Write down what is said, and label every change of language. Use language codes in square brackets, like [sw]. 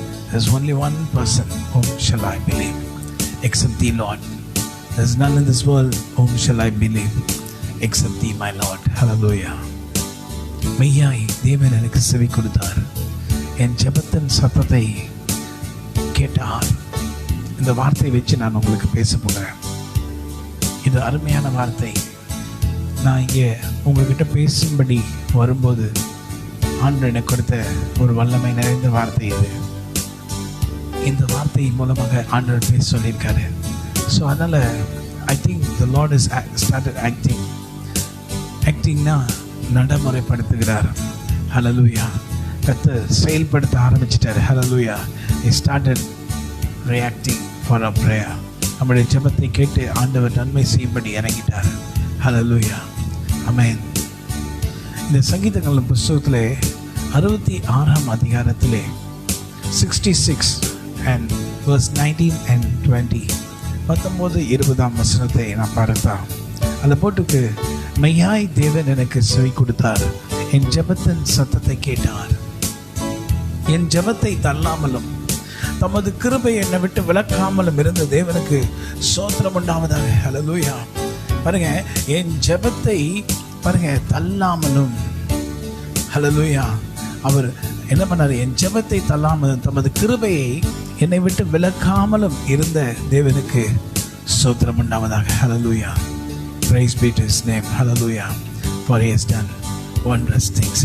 [en] There's only one person whom shall I believe except thee, Lord. There's none in this world whom shall I believe except thee, my Lord. Hallelujah. [ta] மெய்யாய் தேவன் எனக்கு செவி கொடுத்தார், என் ஜெபத்தின் சத்தத்தை கேட்டார். இந்த வார்த்தையை வச்சு நான் உங்களுக்கு பேச போகிறேன். இது அருமையான வார்த்தை. நான் இங்கே உங்ககிட்ட பேசும்படி வரும்போது ஆண்டவர் எனக்கு கொடுத்த ஒரு வல்லமை நிறைந்த வார்த்தை இது. இந்த வார்த்தை மூலமாக ஆண்டவர் பேச சொல்லியிருக்காரு. ஸோ அதனால் [en] I think the Lord is started ஆக்டிங்னா [ta] நடைமுறைப்படுத்துகிறார். ஹல்லேலூயா. கர்த்தர் செயல்படுத்த ஆரம்பிச்சிட்டார். ஹல்லேலூயா. [en] he started reacting for our prayer. [ta] நம்முடைய ஜெபத்தை கேட்டு ஆண்டவர் நன்மை செய்யும்படி இறங்கிட்டார். ஹல்லேலூயா. ஆமென். இந்த சங்கீதங்களின் புஸ்தகத்திலே 66ஆம் அதிகாரத்திலே 66 and verse 19 and 20 19-20 வசனத்தை நான் பார்த்தேன். அந்த போட்டுக்கு, மெய்யாய் தேவன் எனக்கு செவி கொடுத்தார், என் ஜெபத்தின் சத்தத்தை கேட்டார். என் ஜெபத்தை தள்ளாமலும் தமது கிருபை என்னை விட்டு விலக்காமலும் இருந்த தேவனுக்கு ஸ்தோத்திரம் உண்டாவதாக. ஹல்லேலூயா. பாருங்க, என் ஜெபத்தை பாருங்க தள்ளாமலும். ஹல்லேலூயா. அவர் என்ன பண்ணார்? என் ஜெபத்தை தள்ளாமலும் தமது கிருபையை என்னை விட்டு விலக்காமலும் இருந்த தேவனுக்கு ஸ்தோத்திரம் உண்டாவதாக. [en] Hallelujah. Praise be to his name. Hallelujah. For he has done wondrous things.